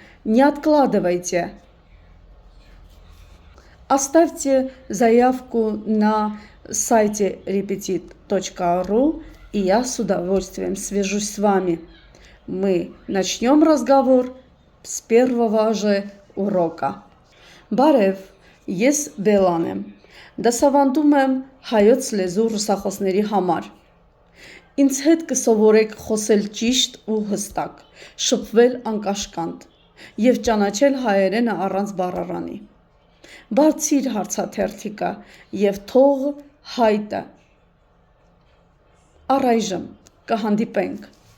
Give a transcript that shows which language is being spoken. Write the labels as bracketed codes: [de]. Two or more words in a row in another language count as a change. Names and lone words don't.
[ru] Не откладывайте. Оставьте заявку на сайте repetit.ru, и я с удовольствием свяжусь с вами. Мы начнем разговор с первого же урока. [hy] Բարև, ես Բելան եմ։ Դասավանդում եմ հայոց լեզու ռուսախոսների համար։ Ինձ հետ կսովորեք խոսել ճիշտ ու հստակ, շփվել անկաշկանդ եւ ճանաչել հայերենը առանց բառարանի։ Բարձիր հարցաթերթիկը եւ թող հայտը։ Առայժմ կհանդիպենք։